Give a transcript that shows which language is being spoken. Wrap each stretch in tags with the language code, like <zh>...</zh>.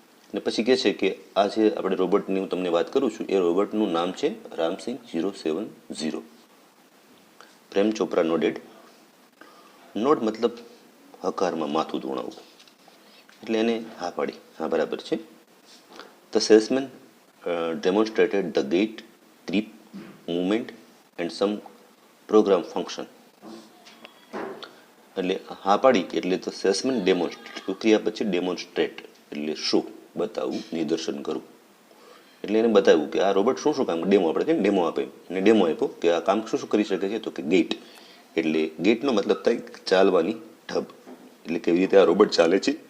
<gu>અને પછી કહે છે કે આ જે આપણે રોબોટની હું તમને વાત કરું છું એ રોબોટનું નામ છે રામસિંગ 070. પ્રેમ ચોપરા નોડેડ. નોડ મતલબ હકારમાં માથું ધોણાવવું, એટલે એને હા પાડી, હા બરાબર છે.</gu> <en>The salesman demonstrated the gait, grip, movement and some program function.</en> <gu>એટલે હા પાડી એટલે તો સેલ્સમેન ડેમોન્સ્ટ્રેટ, ક્રિયા પછી ડેમોન્સ્ટ્રેટ એટલે શું? બતાવવું, નિદર્શન કરવું. એટલે એને બતાવ્યું કે આ રોબોટ શું કામ, ડેમો આપણે કહીએ ડેમો આપે, અને ડેમો આપ્યો કે આ કામ શું કરી શકે છે. તો કે ગેટ, એટલે ગેટનો મતલબ થાય ચાલવાની ઢબ, એટલે કેવી રીતે આ રોબોટ ચાલે છે.</gu>